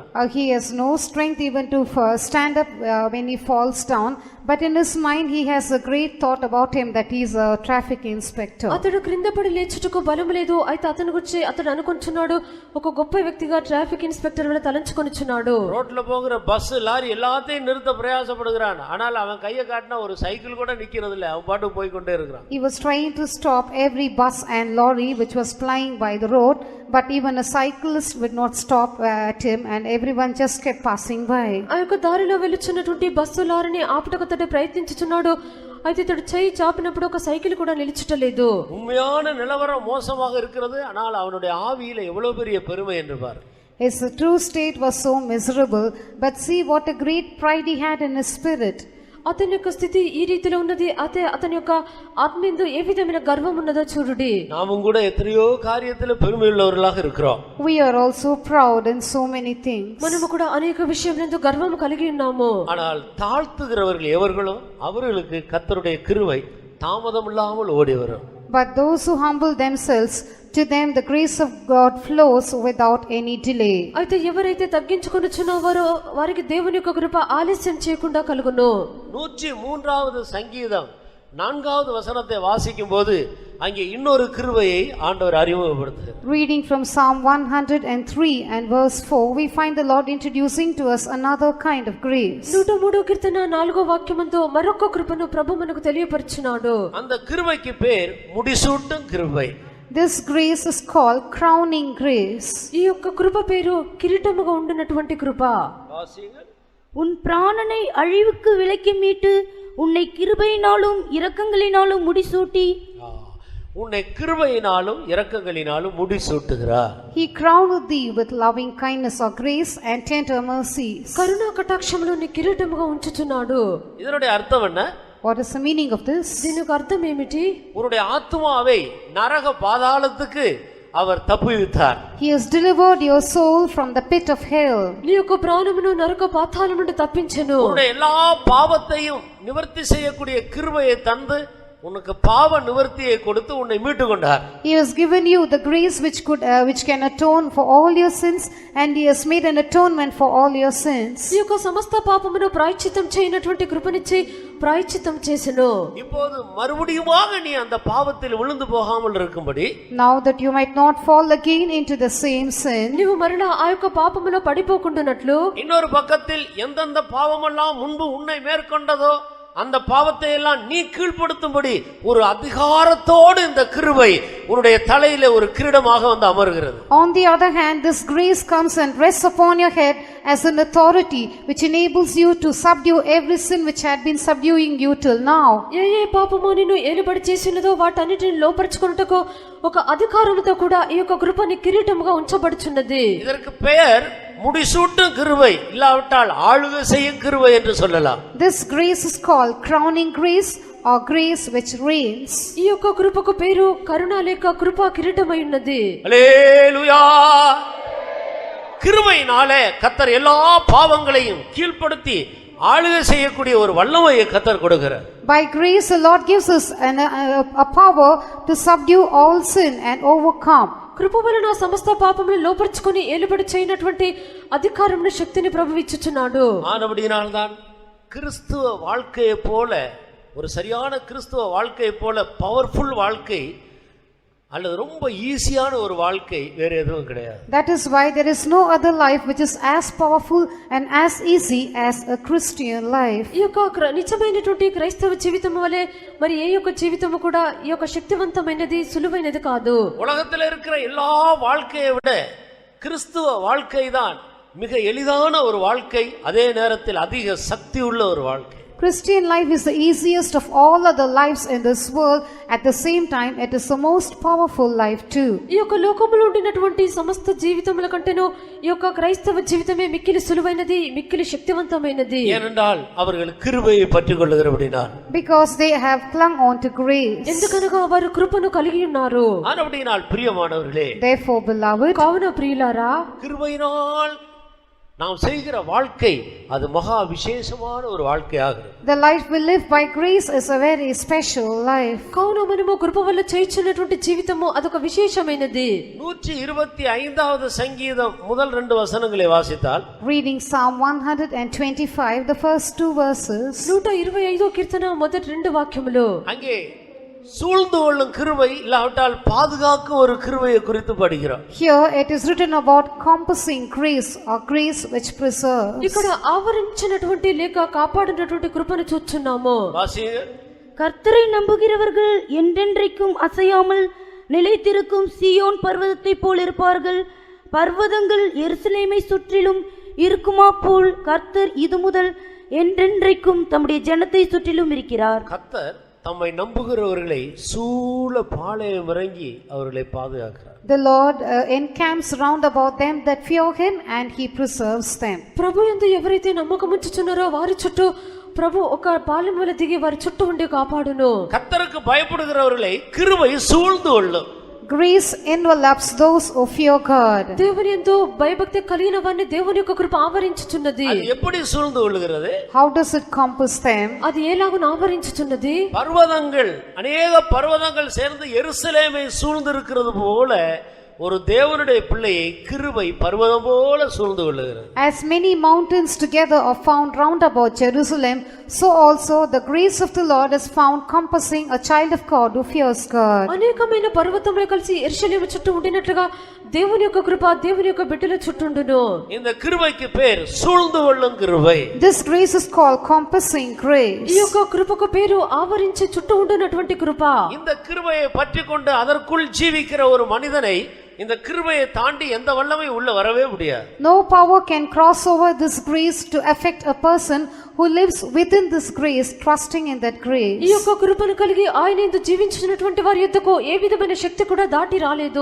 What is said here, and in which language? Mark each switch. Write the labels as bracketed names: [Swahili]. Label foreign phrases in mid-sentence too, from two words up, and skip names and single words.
[English] He has no strength even to stand up when he falls down, but in his mind he has a great thought about him that he is a traffic inspector. [Telugu] అతడు క్రింద పడి లేచుటకు బలం లేదు. అయితే అతని గురించి అతడు అనుకుంటున్నాడు ఒక గొప్ప వ్యక్తిగా [English] traffic inspector [Telugu] వల్ల తలంచుకొనిచున్నాడు. [Tamil] ரோட்ல போகிற பஸ் லாரி எல்லாத்தையும் நிறுத்த பிரயாசப்படுகிறான். ஆனால் அவன் கையை காட்டினா ஒரு சைக்கிள் கூட நிக்கிறது இல்லை. அவன் பாட்டு போய் கொண்டே இருக்கிறான். [English] He was trying to stop every bus and lorry which was plying by the road, but even a cyclist would not stop at him, and everyone just kept passing by. [Telugu] ఆ యొక్క దారిలో వెళ్తున్నటువంటి బస్సు లారీని ఆపుటకు అతడు ప్రయత్నించుచున్నాడు. అయితే ఇతడు చేయి చాపినప్పుడు ఒక సైకిల్ కూడా నిలిచటలేదు. [Tamil] உண்மையான நிலவரம் மோசமாக இருக்கிறது. ஆனால் அவனுடைய ஆவியில எவ்வளவு பெரிய பெருமை என்று பார். [English] His true state was so miserable, but see what a great pride he had in his spirit. [Telugu] అతని యొక్క స్థితి ఈ రీతిలో ఉన్నది. అయితే అతని యొక్క ఆత్మీయందు ఏ విధమైన గర్వం ఉన్నదో చూడుడి. [Tamil] நாமும் கூட எத்தனையோ காரியத்துல பெருமை உள்ளவர்களாக இருக்கிறோம். [English] We are also proud in so many things. [Telugu] మనము కూడా అనేక విషయములందు గర్వం కలిగి ఉన్నాము. [Tamil] ஆனால் தாழ்த்துகிறவர்கள் எவர்களோ அவர்களுக்கு கர்த்தருடைய கிருபை தாமதம் இல்லாமல் ஓடி வரும். [English] But those who humble themselves, to them the grace of God flows without any delay. [Telugu] అయితే ఎవరైతే తగ్గించుకొనుచున్నారో వారికి దేవుని యొక్క కృప ఆలస్యం చేయకుండా కలుగును. [Tamil] 103வது சங்கீதம் 4வது வசனத்தை வாசிக்கும் போது அங்கே இன்னொரு கிருபையை ஆண்டவர் அறிமுகப்படுத்துகிறார். [English] Reading from Psalm 103 and verse 4, we find the Lord introducing to us another kind of grace. [Telugu] 103 కీర్తన 4వ వాక్యమందు మరొక కృపను ప్రభు మనకు తెలియపరిచినాడు. [Tamil] அந்த கிருபைக்கு பேர் முடிசூட்டும் கிருபை. [English] This grace is called crowning grace. [Telugu] ఈ యొక్క కృప పేరు కిరీటముగా ఉండినటువంటి కృప. [Tamil] உன் பிராணனை அழிவுக்கு விலக்கி மீட்டு உன்னை கிருபையினாலும் இரக்கங்களினாலும் முடிசூட்டி உன்னை கிருபையினாலும் இரக்கங்களினாலும் முடிசூட்டுகிறார். [English] He crowned thee with loving kindness or grace and tender mercies. [Telugu] కరుణా కటాక్షములు నీ కిరీటముగా ఉంచుచున్నాడు. [Tamil] இதனுடைய அர்த்தம் என்ன? [English] What is the meaning of this? [Telugu] దీని యొక్క అర్థం ఏమిటి? [Tamil] உன்னுடைய ஆத்துமாவை நரக பாதாளத்துக்கு அவர் தப்புவித்தார். [English] He has delivered your soul from the pit of hell. [Telugu] నీ యొక్క ప్రాణమును నరక పాతాళం నుండి తప్పించెను. [Tamil] உன்னுடைய எல்லா பாவத்தையும் நிவர்த்தி செய்யக்கூடிய கிருபையை தந்து உனக்கு பாவ நிவர்த்தியை கொடுத்து உன்னை மீட்டு கொண்டார். [English] He has given you the grace which can atone for all your sins, and he has made an atonement for all your sins. [Telugu] ఈ యొక్క సమస్త పాపమును ప్రాయశ్చిత్తం చేయనటువంటి కృపనిచ్చి ప్రాయశ్చిత్తం చేసెను. [Tamil] இப்போது மறுபடியுமாக நீ அந்த பாவத்தில் விழுந்து போகாமல் இருக்கும்படி, [English] Now that you might not fall again into the same sin, [Telugu] నీవు మరలా ఆ యొక్క పాపములో పడిపోకుండానట్లు [Tamil] இன்னொரு பக்கத்தில் எந்தெந்த பாவமெல்லாம் முன்பு உன்னை மேற்கொண்டதோ அந்த பாவத்தை எல்லாம் நீ கீழ்ப்படுத்தும்படி ஒரு அதிகாரத்தோடு இந்த கிருபை உன்னுடைய தலையில ஒரு கிரீடமாக வந்து அமர்கிறது. [English] on the other hand, this grace comes and rests upon your head as an authority which enables you to subdue every sin which had been subduing you till now. [Telugu] ఏ ఏ పాపము నిన్ను ఏలుబడి చేసినదో వాటన్నిటిని లోపరుచుకొనుటకు ఒక అధికారముతో కూడా ఈ యొక్క కృపని కిరీటముగా ఉంచబడుచున్నది. [Tamil] இதற்கு பெயர் முடிசூட்டும் கிருபை, இல்லாவிட்டால் ஆளுகை செய்யும் கிருபை என்று சொல்லலாம். [English] This grace is called crowning grace or grace which reigns. [Telugu] ఈ యొక్క కృపకు పేరు కరుణ లేక కృపా కిరీటమై ఉన్నది. [Tamil] அல்லேலூயா. கிருபையினாலே கர்த்தர் எல்லா பாவங்களையும் கீழ்ப்படுத்தி ஆளுகை செய்யக்கூடிய ஒரு வல்லமையை கர்த்தர் கொடுக்கிறார். [English] By grace the Lord gives us a power to subdue all sin and overcome. [Telugu] కృప వలన సమస్త పాపములను లోపరుచుకొని ఏలుబడి చేయనటువంటి అధికారమును శక్తిని ప్రభువు ఇచ్చుచున్నాడు. [Tamil] ஆனபடியினால்தான் கிறிஸ்துவ வாழ்க்கையை போல, ஒரு சரியான கிறிஸ்துவ வாழ்க்கையை போல பவர்ஃபுல் வாழ்க்கை அல்லது ரொம்ப ஈஸியான ஒரு வாழ்க்கை வேற எதுவும் கிடையாது. [English] That is why there is no other life which is as powerful and as easy as a Christian life. [Telugu] ఈ యొక్క నిజమైనటువంటి క్రైస్తవ జీవితం వలె మరి ఏ యొక్క జీవితము కూడా ఈ యొక్క శక్తివంతమైనది సులువైనది కాదు. [Tamil] உலகத்தில் இருக்கிற எல்லா வாழ்க்கையை விட கிறிஸ்துவ வாழ்க்கை தான் மிக எளிதான ஒரு வாழ்க்கை, அதே நேரத்தில் அதிக சக்தி உள்ள ஒரு வாழ்க்கை. [English] Christian life is the easiest of all other lives in this world. At the same time, it is the most powerful life too. [Telugu] ఈ యొక్క లోకములో ఉండినటువంటి సమస్త జీవితముల కంటేనూ ఈ యొక్క క్రైస్తవ జీవితమే మిక్కిలి సులువైనది, మిక్కిలి శక్తివంతమైనది. [Tamil] ஏனென்றால் அவர்கள் கிருபையை பற்றிக்கொள்ளுகிறபடினால், [English] Because they have clung on to grace. [Telugu] ఎందుకనగా వారు కృపను కలిగి ఉన్నారు. [Tamil] ஆனபடியினால் பிரியமானவர்களே, [English] Therefore, beloved, [Telugu] కావున ప్రియులారా, [Tamil] கிருபையினால் நாம் செய்கிற வாழ்க்கை அது மகா விசேஷமான ஒரு வாழ்க்கையாகிறது. [English] the life we live by grace is a very special life. [Telugu] కావున మనము కృప వల్ల చేయుచున్నటువంటి జీవితము అదొక విశేషమైనది. [Tamil] 125வது சங்கீதம் முதல் 2 வசனங்களை வாசித்தால், [English] Reading Psalm 125, the first 2 verses, [Telugu] 125 కీర్తన మొదటి 2 వాక్యములు, [Tamil] அங்கே சூழ்ந்து கொள்ளும் கிருபை இல்லாவிட்டால் பாதுகாக்கும் ஒரு கிருபையை குறித்து படிக்கிறோம். [English] here it is written about compassing grace or grace which preserves. [Telugu] ఇక్కడ ఆవరించినటువంటి లేక కాపాడినటువంటి కృపను చూస్తున్నాము. [Tamil] வாசிங்க. கர்த்தரை நம்புகிறவர்கள் என்றென்றைக்கும் அசையாமல் நிலைத்திருக்கும் சீயோன் பர்வதத்தை போல் இருப்பார்கள். பர்வதங்கள் எருசலேமை சுற்றிலும் இருக்குமா போல் கர்த்தர் இது முதல் என்றென்றைக்கும் தம்முடைய ஜனத்தை சுற்றிலும் இருக்கிறார். கர்த்தர் தம்மை நம்புகிறவர்களை சூழ பாளையம் இறங்கி அவர்களை பாதுகாக்கிறார். [English] The Lord encamps round about them that fear him, and he preserves them. [Telugu] ప్రభు యందు ఎవరైతే నమ్మకం ఉంచుచున్నారో వారి చుట్టూ ప్రభు ఒక పాలెం వలె దిగి వారి చుట్టూ ఉండి కాపాడును. [Tamil] கர்த்தருக்கு பயப்படுகிறவர்களை கிருபை சூழ்ந்து கொள்ளும். [English] Grace envelops those who fear God. [Telugu] దేవుని యందు భయభక్తి కలిగిన వారిని దేవుని యొక్క కృప ఆవరించుచున్నది. [Tamil] அது எப்படி சூழ்ந்து கொள்ளுகிறது? [English] How does it compass them? [Telugu] అది ఎలాగున ఆవరించుచున్నది? [Tamil] பர்வதங்கள், அநேக பர்வதங்கள் சேர்ந்து எருசலேமை சூழ்ந்திருக்கிறது போல ஒரு தேவனுடைய பிள்ளையை கிருபை பர்வதம் போல சூழ்ந்து கொள்ளுகிறது. [English] As many mountains together are found round about Jerusalem, so also the grace of the Lord is found compassing a child of God who fears God. [Telugu] అనేకమైన పర్వతములు కలిసి యెరూషలేము చుట్టూ ఉండినట్లుగా దేవుని యొక్క కృప దేవుని యొక్క బిడ్డల చుట్టూ ఉండును. [Tamil] இந்த கிருபைக்கு பேர் சூழ்ந்து கொள்ளும் கிருபை. [English] This grace is called compassing grace. [Telugu] ఈ యొక్క కృపకు పేరు ఆవరించి చుట్టూ ఉండునటువంటి కృప. [Tamil] இந்த கிருபையை பற்றிக்கொண்டு அதற்குள் ஜீவிக்கிற ஒரு மனிதனை இந்த கிருபையை தாண்டி எந்த வல்லமை உள்ள வரவே முடியாது. [English] No power can cross over this grace to affect a person who lives within this grace, trusting in that grace. [Telugu] ఈ యొక్క కృపను కలిగి ఆయన యందు జీవించినటువంటి వారి యొద్దకు ఏ విధమైన శక్తి కూడా దాటి రాలేదు.